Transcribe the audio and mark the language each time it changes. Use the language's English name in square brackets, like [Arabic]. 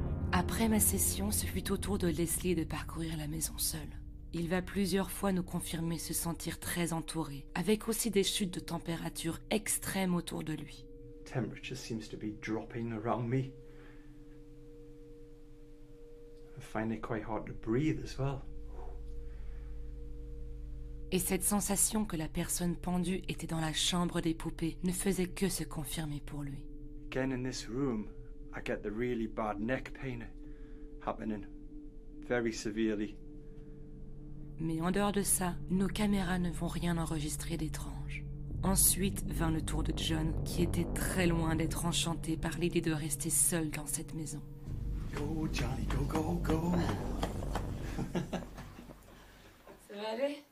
[French] Après ma session, ce fut au tour de Leslie de parcourir la maison seule. Il va plusieurs fois nous confirmer se sentir très entouré, avec aussi des chutes de température extrêmes autour de lui. [English] Temperature seems to be dropping around me. I find it quite hard to breathe as well. [French] Et cette sensation que la personne pendue était dans la chambre des poupées ne faisait que se confirmer pour lui. [English] Again in this room, I get the really bad neck pain happening very severely. [French] Mais en dehors de ça, nos caméras ne vont rien enregistrer d'étrange. Ensuite vint le tour de John, qui était très loin d'être enchanté par l'idée de rester seul dans cette maison. [English] Go, Johnny, go, go, go. [French] Ça va aller?